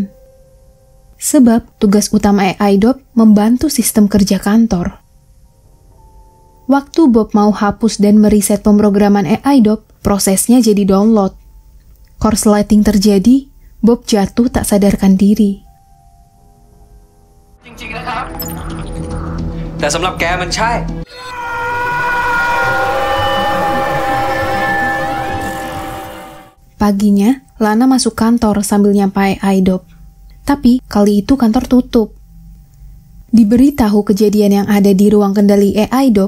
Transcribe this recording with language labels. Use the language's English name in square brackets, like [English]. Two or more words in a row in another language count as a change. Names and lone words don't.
[Indonesian] Sebab tugas utama AI Dob membantu sistem kerja kantor. Waktu Bob mau hapus dan mereset pemrograman AI Dob, prosesnya jadi download. Korsleting terjadi, Bob jatuh tak sadarkan diri. [Thai] จริงๆนะครับ แต่สำหรับแกมันใช่ [Indonesian] Paginya, Lana masuk kantor sambil nyapa AI Dob. Tapi kali itu kantor tutup. Diberitahu kejadian yang ada di ruang kendali AI Dob.